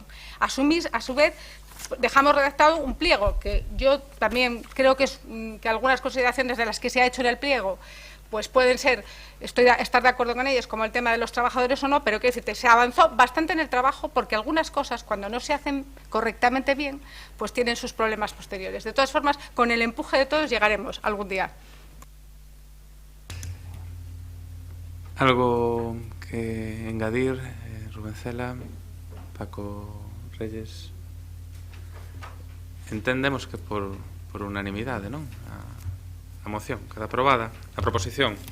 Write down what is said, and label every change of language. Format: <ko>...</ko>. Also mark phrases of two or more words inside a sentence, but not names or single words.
<es>A su vez, dejamos redactado un pliego, que yo también creo que algunas consideraciones de las que se ha hecho en el pliego pues pueden ser, estar de acuerdo con ellas, como el tema de los trabajadores o no, pero quiero decirte, se avanzó bastante en el trabajo porque algunas cosas, cuando no se hacen correctamente bien, pues tienen sus problemas posteriores. De todas formas, con el empuje de todos llegaremos algún día.</es> <gl>Algo que engadir, Rubén Cela, Paco Reyes. Entendemos que por unanimidade, non? A moción queda aprobada, a proposición.</gl>